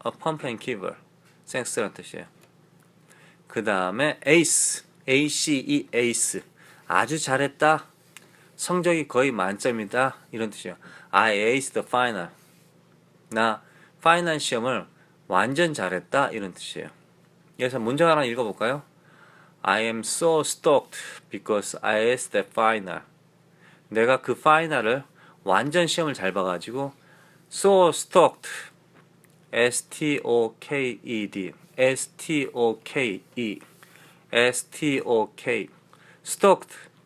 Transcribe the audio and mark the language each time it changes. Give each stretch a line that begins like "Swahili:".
English: a pump and quiver.
Korean: 섹스란 뜻이에요. 그 다음에 ace. A-C-E, ace. 아주 잘했다. 성적이 거의 만점이다. 이런 뜻이에요.
English: I aced the final.
Korean: 나 파이널 시험을 완전 잘했다. 이런 뜻이에요. 그래서 문제 하나 읽어볼까요?
English: I am so stoked because I aced the final.
Korean: 내가 그 파이널을 완전 시험을 잘 봐가지고 so stoked.
English: S-T-O-K-E-D. S-T-O-K-E. S-T-O-K. stoked.